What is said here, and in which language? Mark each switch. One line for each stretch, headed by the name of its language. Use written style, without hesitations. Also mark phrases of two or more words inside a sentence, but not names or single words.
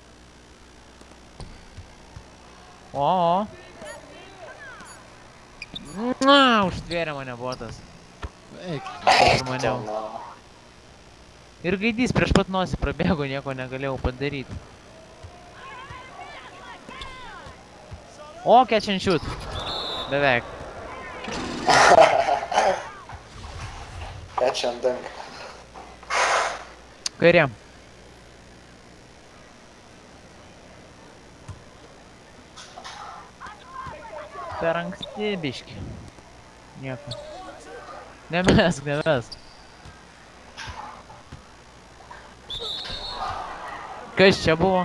Lithuanian: O. Na, užtvėrė mane botas. Eik, Ir maniau. Ir gaidys prieš pat nosį prabėgo, nieko negalėjau padaryti. O,
English: catch and shoot.
Lithuanian: Beveik.
English: Catch and dunk.
Lithuanian: Kairė. Per anksti biški. Nieko. Nemesk, nemesk. Kas čia buvo?